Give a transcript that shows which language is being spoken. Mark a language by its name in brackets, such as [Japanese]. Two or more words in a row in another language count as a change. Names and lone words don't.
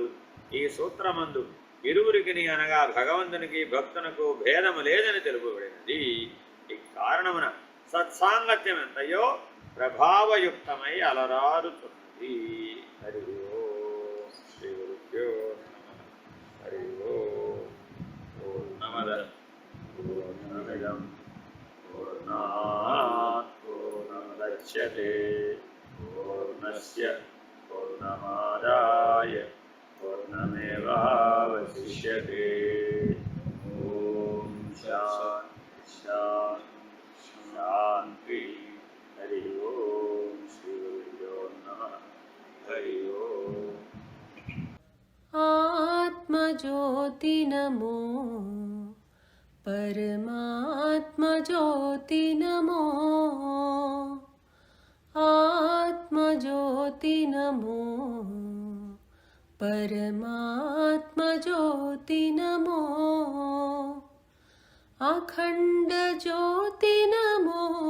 [Telugu] ఈ సూత్రమందు ఇరువురికి అనగా భగవంతునికి భక్తునకు భేదము లేదని తెలుపబడినది. ఈ కారణమున సత్సాంగత్యం ఎంతయో ప్రభావయుక్తమై అలరారుతున్నది. [Sanskrit] హరి ఓం శ్రీ గురుభ్యో నమః. హరి ఓం పూర్ణమద పూర్ణమిదం పూర్ణాత్ పూర్ణముదచ్యతే పూర్ణస్య పూర్ణమాదాయ పూర్ణమేవావశిష్యతే. ఓం శాంతి శాంతి శాంతి. హరి ఓం శ్రీ గురుభ్యో నమః. హరి ఓం. ఆత్మజ్యోతి నమో, పరమాత్మజ్యోతి నమో, ఆత్మజ్యోతి నమో, పరమాత్మజ్యోతి నమో, అఖండ జ్యోతి నమో,